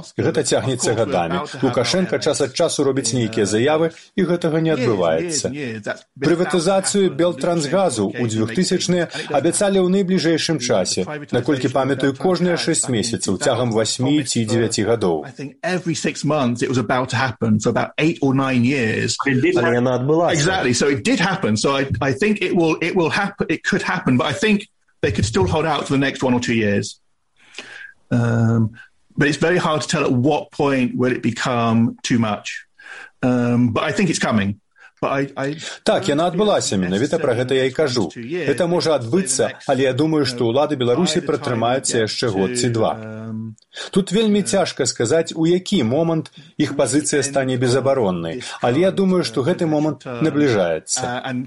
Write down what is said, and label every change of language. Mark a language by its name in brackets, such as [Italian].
[Belarusian] Гэта цягнецца гадамі. Лукашэнка час ад часу робіць нейкія заявы, і гэтага не адбываецца. Прыватызацыю Белтрансгазу ў 2000-е абяцалі ў найбліжэйшым часе, наколькі памятаю, кожныя 6 месяцаў, цягам 8 ці 9 гадоў. [English] It was about to happen for about 8 or 9 years. Exactly. So it did happen. So I think it will happen. It could happen, but I think they could still hold out for the next 1 or 2 years. But it's very hard to tell at what point will it become too much. But I think it's coming. [Belarusian] Так, яна адбылася, менавіта пра гэта я і кажу. Гэта можа адбыцца, але я думаю, што ўлады Беларусі пратрымаюцца яшчэ год ці два. Тут вельмі цяжка сказаць, у які момант іх пазіцыя стане безабароннай, але я думаю, што гэты момант набліжаецца.